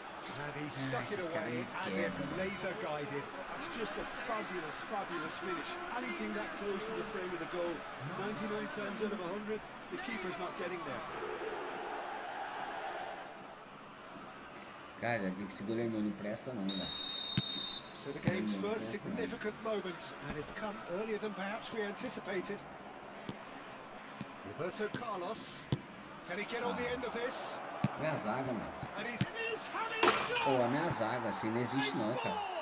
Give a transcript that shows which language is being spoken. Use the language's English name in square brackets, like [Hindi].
[English] And he stuck it away as if laser guided. That's just a fabulous, fabulous finish. Anything that close to the frame of the goal, 99 times out of 100, the keeper's not getting there. [Portuguese] Cara, já vi que esse goleiro meu não presta não, velho. [English] So the game's first significant moment, and it's come earlier than perhaps we anticipated. Roberto Carlos, can he get on the end of this? [Portuguese] Minha zaga, mas... [English] And he's having a shot! [Portuguese] Pô, a minha zaga assim não existe não, cara.